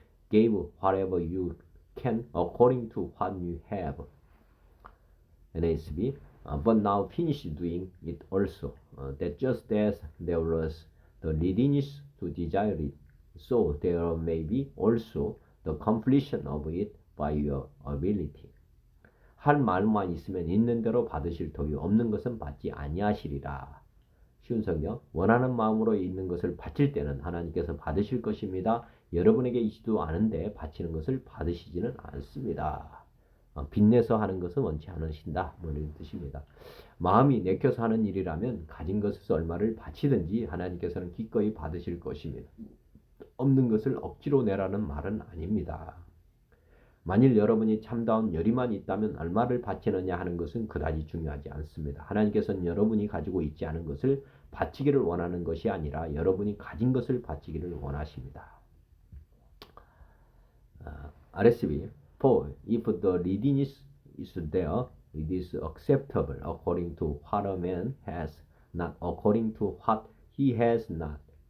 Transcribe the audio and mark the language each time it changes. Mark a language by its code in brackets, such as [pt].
[en] Give whatever you can according to what you have. NASB, but now finish doing it also, that just as there was the readiness to desire it, so there may be also the completion of it by your ability. [ko] 할 마음만 있으면 있는 대로 받으실 터이 없는 것은 받지 아니하시리라. 쉬운 성경, 원하는 마음으로 있는 것을 바칠 때는 하나님께서 받으실 것입니다. 여러분에게 있지도 않은데 바치는 것을 받으시지는 않습니다. 빚내서 하는 것은 원치 않으신다. 뭐 이런 뜻입니다. 마음이 내켜서 하는 일이라면 가진 것에서 얼마를 바치든지 하나님께서는 기꺼이 받으실 것입니다. 없는 것을 억지로 내라는 말은 아닙니다. 만일 여러분이 참다운 열의만 있다면 얼마를 바치느냐 하는 것은 그다지 중요하지 않습니다. 하나님께서는 여러분이 가지고 있지 않은 것을 바치기를 원하는 것이 아니라 여러분이 가진 것을 바치기를 원하십니다. [en] RSV, for if the readiness is there, it is acceptable according to what a man has, not according to what he has not.